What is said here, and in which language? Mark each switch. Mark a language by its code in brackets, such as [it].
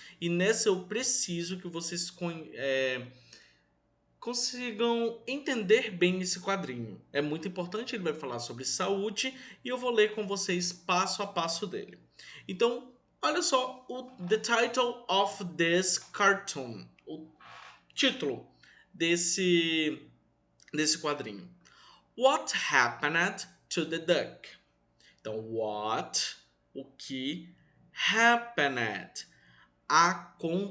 [pt] E nessa eu preciso que vocês consigam entender bem esse quadrinho. É muito importante, ele vai falar sobre saúde e eu vou ler com vocês passo a passo dele. Então, olha só [en] the title of this cartoon, [pt] o título desse quadrinho. [en] What happened to the duck? [pt] Então, o que, happened, aconteceu.